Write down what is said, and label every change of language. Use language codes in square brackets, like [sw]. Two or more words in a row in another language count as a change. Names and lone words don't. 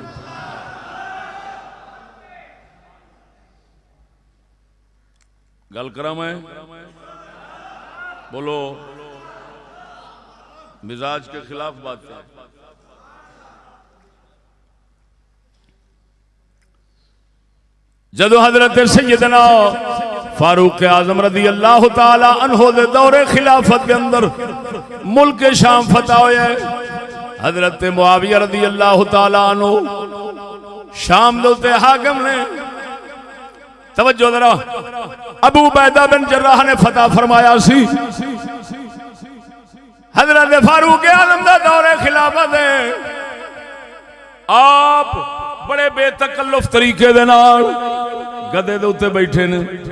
[pa] گل کراں میں، بولو مزاج کے خلاف بات ہے. جدوں حضرت سیدنا فاروق اعظم [ar] رضي الله تعالى عنه [pa] دے دور خلافت کے اندر ملک شام فتح ہویا ہے. حضرت معاویہ [ar] رضي الله تعالى عنه [pa] شام دے اتے حاکم نے، توجہ ذرا، ابو عبیدہ بن جراح نے فتح فرمایا سی. حضرت فاروق اعظم دا دور خلافت ہے. آپ بڑے بے تکلف طریقے دے نال گدھے دے اتے بیٹھے نے.